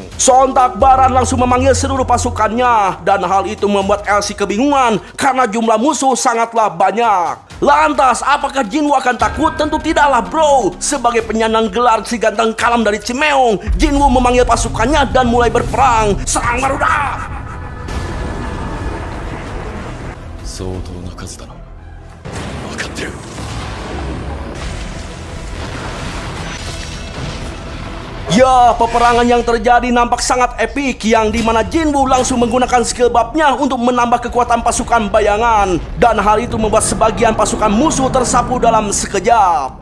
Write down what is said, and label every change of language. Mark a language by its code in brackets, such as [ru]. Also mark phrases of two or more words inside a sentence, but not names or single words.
[id] Sontak Baran langsung memanggil seluruh pasukannya, dan hal itu membuat Elsie kebingungan karena jumlah musuh sangatlah banyak. Lantas, apakah Jinwoo akan takut? Tentu tidaklah bro. Sebagai penyandang gelar si ganteng kalem dari Chimeong, Jinwoo memanggil pasukannya dan mulai berperang. Serang Garuda! [ja] 相当な数だな。分かってる。 [id] Ya, peperangan yang terjadi nampak sangat epik, yang dimana Jinwoo langsung menggunakan [en] skill buff- [id] nya untuk menambah kekuatan pasukan bayangan. Dan hal itu membuat sebagian pasukan musuh tersapu dalam sekejap.